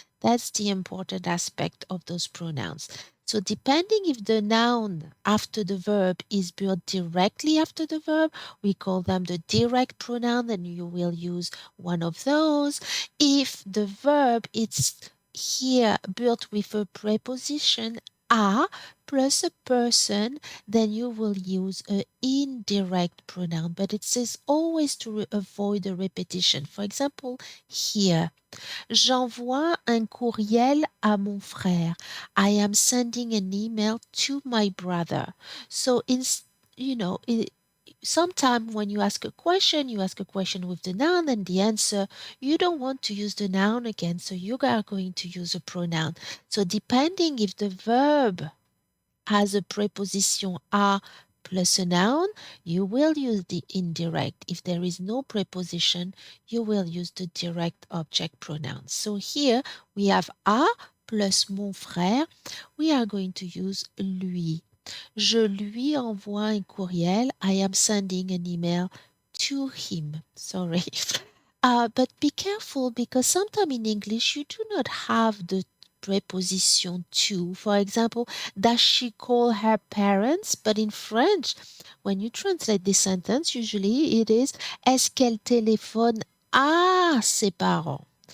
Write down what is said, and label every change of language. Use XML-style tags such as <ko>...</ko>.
<en>That's the important aspect of those pronouns. So depending if the noun after the verb is built directly after the verb, we call them the direct pronoun, and you will use one of those. If the verb is here built with a preposition a plus a person, then you will use an indirect pronoun, but it says always to avoid the repetition. For example, here,</en> <fr>j'envoie un courriel à mon frère.</fr> <en>I am sending an email to my brother. So, you know, sometimes when you ask a question with the noun and the answer, you don't want to use the noun again, so you are going to use a pronoun. So depending if the verb has a preposition a plus a noun, you will use the indirect. If there is no preposition, you will use the direct object pronoun. So here we have a plus mon frère. We are going to use lui.</en> <fr>Je lui envoie un courriel.</fr> <en>I am sending an email to him. Sorry. But be careful because sometimes in English you do not have the preposition to. For example, does she call her parents? But in French, when you translate the sentence, usually it is</en> <fr>est-ce qu'elle téléphone à ses parents?</fr>